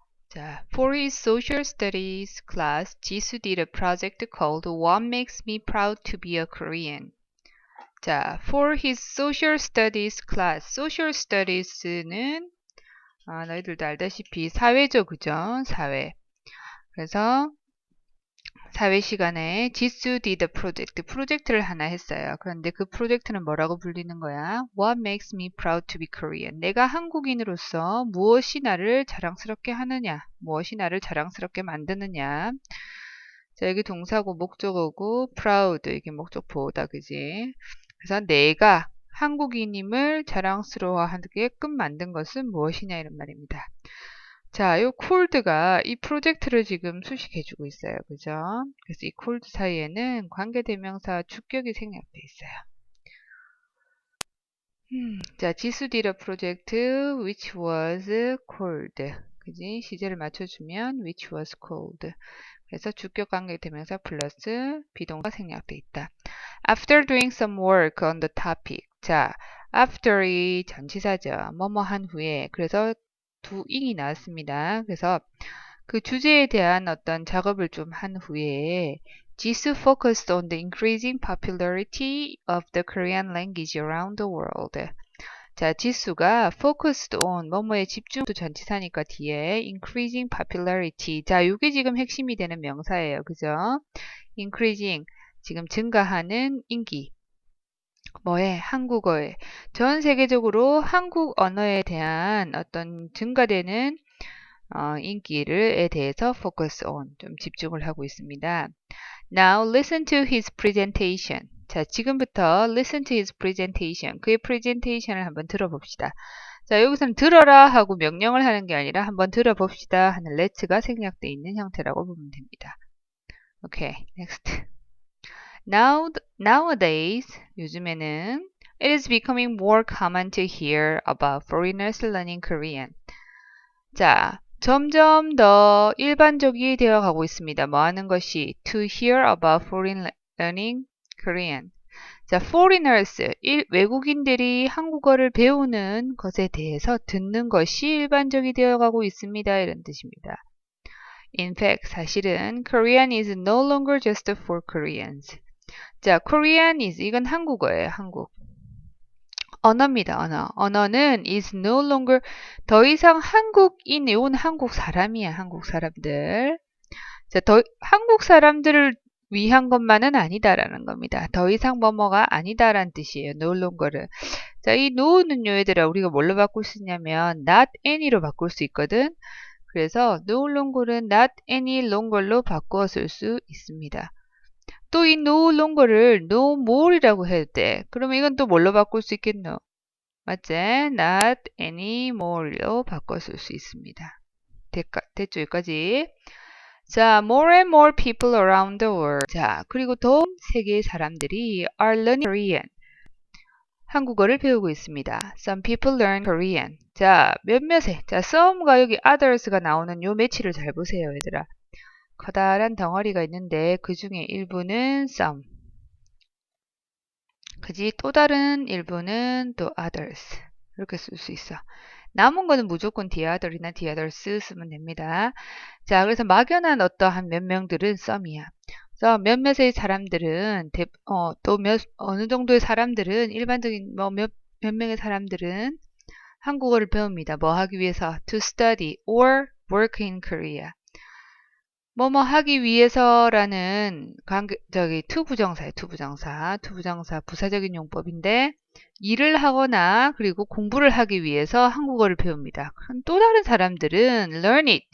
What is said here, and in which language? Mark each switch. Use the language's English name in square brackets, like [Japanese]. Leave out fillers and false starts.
[English] 자, for his social studies class, 지수 did a project called What Makes Me Proud to be a Korean. 자, for his social studies class, social studies는 [Korean] 너희들도 알다시피 사회죠, 그죠? 사회. 그래서 사회 시간에 지수 [English] did a project, [Korean] 프로젝트를 하나 했어요. 그런데 그 프로젝트는 뭐라고 불리는 거야? [English] What makes me proud to be Korean? [Korean] 내가 한국인으로서 무엇이 나를 자랑스럽게 하느냐? 무엇이 나를 자랑스럽게 만드느냐? 자, 여기 동사고 목적어고 proud, 이게 목적보호다, 그지? 그래서 내가 한국인임을 자랑스러워하게끔 만든 것은 무엇이냐 이런 말입니다. 자, 요 cold가 이 프로젝트를 지금 수식해주고 있어요. 그죠? 그래서 이 cold 사이에는 관계대명사 주격이 생략돼 있어요. [English] 자, 지수 did a project which was cold. [Korean] 그지? 시제를 맞춰주면 [English] which was cold. [Korean] 그래서 주격 관계대명사 플러스 비동사 생략돼 있다. [English] After doing some work on the topic. [Korean] 자, after이 전치사죠. 뭐뭐 한 후에. 그래서 두 ing이 나왔습니다. 그래서 그 주제에 대한 어떤 작업을 좀 한 후에 [English] 지수 focused on the increasing popularity of the Korean language around the world. [Korean] 자, 지수가 focused on 뭐뭐에 집중도 전치사니까 뒤에 increasing popularity. 자, 이게 지금 핵심이 되는 명사예요. 그죠? increasing 지금 증가하는 인기. 뭐에? 한국어에. 전 세계적으로 한국 언어에 대한 어떤 증가되는 인기를에 대해서 focus on, 좀 집중을 하고 있습니다. [English] Now listen to his presentation. 자, 지금부터 listen to his presentation. [Korean] 그의 presentation을 한번 들어봅시다. 자, 여기서는 들어라 하고 명령을 하는 게 아니라 한번 들어봅시다 하는 let's가 생략되어 있는 형태라고 보면 됩니다. [English] Okay, next. Nowadays, 요즘에는 it is becoming more common to hear about foreigners learning Korean. [Korean] 자, 점점 더 일반적이 되어 가고 있습니다. 뭐 하는 것이? [English] To hear about foreign learning Korean. [Korean] 자, foreigners, 외국인들이 한국어를 배우는 것에 대해서 듣는 것이 일반적이 되어 가고 있습니다. 이런 뜻입니다. [English] In fact, 사실은 Korean is no longer just for Koreans. [Korean] 자, Korean is, 이건 한국어예요. 한국. 언어입니다. 언어. 언어는 is no longer, 더 이상 한국인, 이건 한국 사람이야. 한국 사람들. 자, 한국 사람들을 위한 것만은 아니다라는 겁니다. 더 이상 뭐뭐가 아니다라는 뜻이에요. no longer를. 자, 이 no는요, 얘들아, 우리가 뭘로 바꿀 수 있냐면 not any로 바꿀 수 있거든. 그래서 no longer은 not any longer로 바꾸어 쓸 수 있습니다. 또 이 no longer를 no more이라고 해도 돼. 그러면 이건 또 뭘로 바꿀 수 있겠노? 맞지? not anymore로 바꿔 쓸 수 있습니다. 됐죠? 여기까지. [English] 자, more and more people around the world. [Korean] 자, 그리고 더 세계의 사람들이 are learning Korean. 한국어를 배우고 있습니다. [English] Some people learn Korean. [Korean] 자, 몇몇의. 자, some과 여기 others가 나오는 요 매치를 잘 보세요, 얘들아. 커다란 덩어리가 있는데 그 중에 일부는 some. 그지? 또 다른 일부는 또 others. 이렇게 쓸 수 있어. 남은 거는 무조건 the other이나 the others 쓰면 됩니다. 자, 그래서 막연한 어떠한 몇 명들은 some이야. 그래서 몇몇의 사람들은 또 어느 정도의 사람들은 일반적인 몇 명의 사람들은 한국어를 배웁니다. 뭐 하기 위해서? [English] To study or work in Korea. [Korean] 뭐뭐 하기 위해서라는 to 부정사예요. to 부정사 부사적인 용법인데 일을 하거나 그리고 공부를 하기 위해서 한국어를 배웁니다. 또 다른 사람들은 [English] learn it.